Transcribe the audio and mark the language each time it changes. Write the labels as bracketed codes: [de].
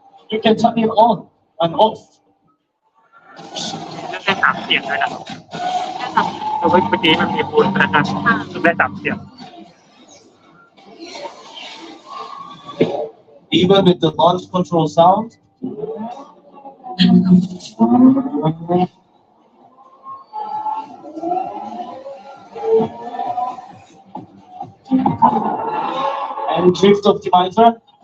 [en] You can turn it on and off. [th] ได้3 เสียงด้วยนะครับคือเมื่อกี้มันมีบูทนะครับได้3 เสียง [en] Even with the launch control sound. And drift optimizer.